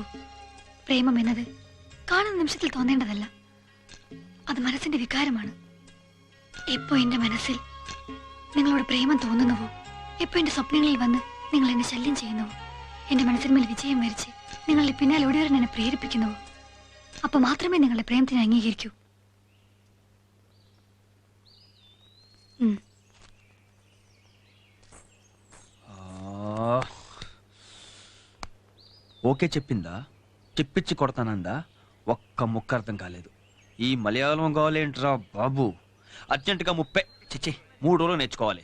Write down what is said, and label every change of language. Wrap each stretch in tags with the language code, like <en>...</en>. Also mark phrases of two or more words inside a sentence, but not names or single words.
<ml>പ്രേമം എന്നത് കാണുന്ന നിമിഷത്തിൽ തോന്നേണ്ടതല്ല, അത് മനസ്സിന്റെ വികാരമാണ്. എപ്പോ എന്റെ മനസ്സിൽ നിങ്ങളോട് പ്രേമം തോന്നുന്നുവോ, എപ്പോ എന്റെ സ്വപ്നങ്ങളിൽ വന്ന് നിങ്ങൾ എന്നെ ശല്യം ചെയ്യുന്നുവോ, എന്റെ മനസ്സിന്മേൽ വിജയം വരിച്ച് നിങ്ങളുടെ പിന്നാലെ ഓടിവരാൻ എന്നെ പ്രേരിപ്പിക്കുന്നുവോ, അപ്പൊ മാത്രമേ നിങ്ങളുടെ പ്രേമത്തിനെ അംഗീകരിക്കൂ.</ml> <te>ఓకే చెప్పిందా? చెప్పించి కొడతానందా? ఒక్క ముక్క అర్థం కాలేదు. ఈ మలయాళం కావాలేంట్రా బాబు? అర్జెంటుగా 3 రోజులు నేర్చుకోవాలి.</te>